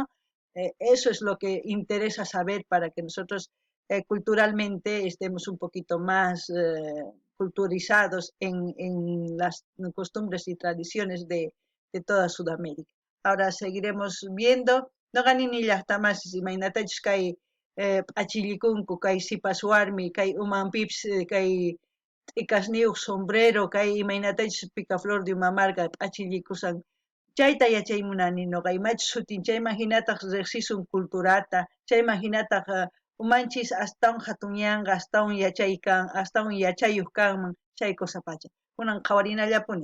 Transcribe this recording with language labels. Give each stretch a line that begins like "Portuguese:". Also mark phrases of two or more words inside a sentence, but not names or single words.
Spanish: Eso es lo que interesa saber para que nosotros culturalmente estemos un poquito más culturizados en las costumbres y tradiciones de toda Sudamérica. Ahora seguiremos viendo.
Quechua: No ganini llaqtamas imaynatachus kay achillikunku kay sipaswarmi kay umanpips kay t'ikasniyuq sombrero kay imaynatachus picaflor de Humamarca achillikusan chayta yachaymunani noqa imachu sutin chayman hinataq riqsisun culturata chayman hinataq umanchis astawan hatunyanqa astawan yachaykan astawan yachayuq kanman chay kusapacha kunan qhawarinallapuni.